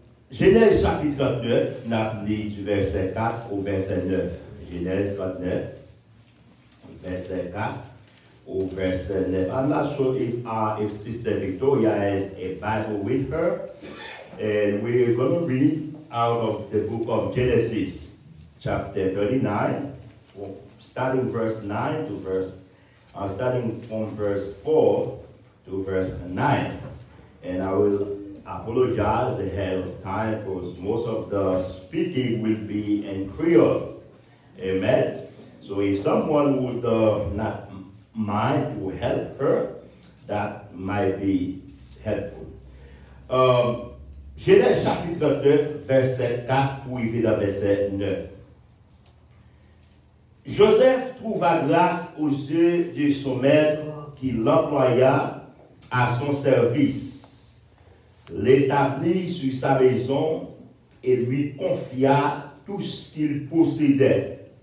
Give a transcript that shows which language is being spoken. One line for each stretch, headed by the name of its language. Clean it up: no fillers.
French: Genèse chapitre 39, n'a lu du verset 4 au verset 9. Genèse 39, verset 4 au verset 9.
English: I'm not sure if Sister Victoria has a Bible with her. And we're going to read out of the book of Genesis, chapter 39, starting verse 9 to starting from verse 4 to verse 9. And I will apologize ahead of time because most of the speaking will be in Creole. Amen. So if someone would not mind to help her, that might be helpful.
French: Genèse chapitre 9, verset 4 pour arriver dans verset 9. Joseph trouva grâce aux yeux de son maître qui l'employa à son service, l'établit sur sa maison et lui confia tout ce qu'il possédait.